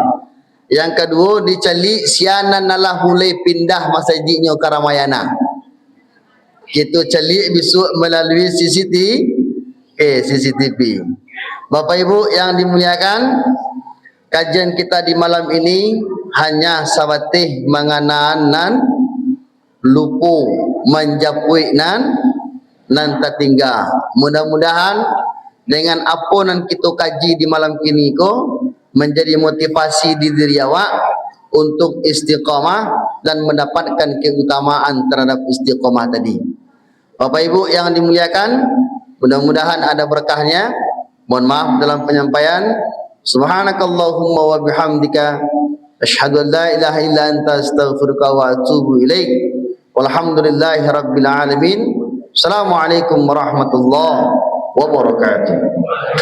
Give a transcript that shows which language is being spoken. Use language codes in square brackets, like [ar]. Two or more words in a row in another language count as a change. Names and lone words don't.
[id] Yang kedua dicari sianan nalah mulai pindah masjidnya ke Ramayana. Kita cari besok melalui CCTV. Bapak Ibu yang dimuliakan, kajian kita di malam ini hanya [min] sabatih mengenaan nan lupu menjapui nan tertinggal. [id] Mudah-mudahan dengan apa yang kita kaji di malam ini menjadi motivasi di diri awak untuk istiqamah dan mendapatkan keutamaan terhadap istiqamah tadi. Bapak Ibu yang dimuliakan, mudah-mudahan ada berkahnya. Mohon maaf dalam penyampaian. [ar] سبحانك اللهم وبحمدك أشهد أن لا إله إلا أنت أستغفرك وأتوب إليك. والحمد لله رب العالمين. السلام عليكم ورحمة الله وبركاته.